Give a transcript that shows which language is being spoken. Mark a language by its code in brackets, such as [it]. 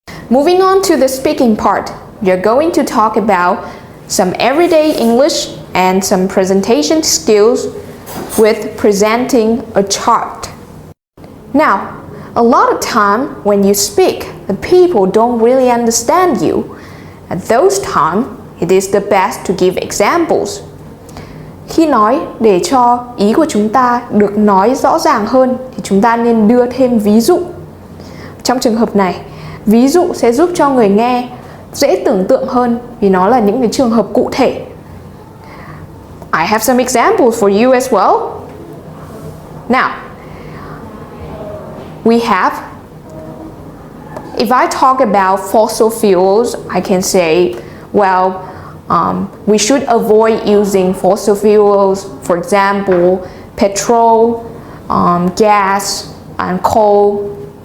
[en] Moving on to the speaking part, we are going to talk about some everyday English and some presentation skills with presenting a chart. Now, a lot of time when you speak, the people don't really understand you. At those times, it is the best to give examples. [vi] Khi nói để cho ý của chúng ta được nói rõ ràng hơn thì chúng ta nên đưa thêm ví dụ. Trong trường hợp này, ví dụ sẽ giúp cho người nghe dễ tưởng tượng hơn vì nó là những cái trường hợp cụ thể. [en] I have some examples for you as well. Now, we have, if I talk about fossil fuels, I can say, well, we should avoid using fossil fuels, for example, petrol, gas, and coal.